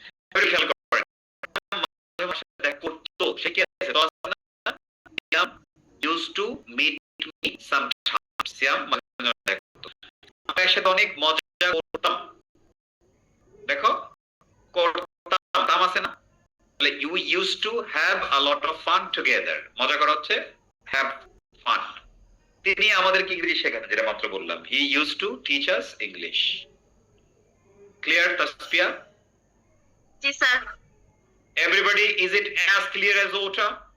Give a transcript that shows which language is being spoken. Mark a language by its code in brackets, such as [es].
[bn] এবার খেয়াল করেন, মাঝে মাঝে দেখা করতো, সে কি আছে? তো আছে না? [en] Siam used to meet me sometimes. [bn] Siam মাঝে মাঝে দেখা করতো। আমরা একসাথে অনেক মজা করতাম। দেখো, করতাম, তাম আছে না? তাহলে [en] you used to have a lot of fun together. [bn] মজা করা হচ্ছে [en] have fun. [bn] তিনি আমাদেরকে ইংরেজি শেখান, যেটা মাত্র বললাম। [en] He used to teach us English. Clear, Tasfiya? Yes, sir. Everybody, is it as clear as water?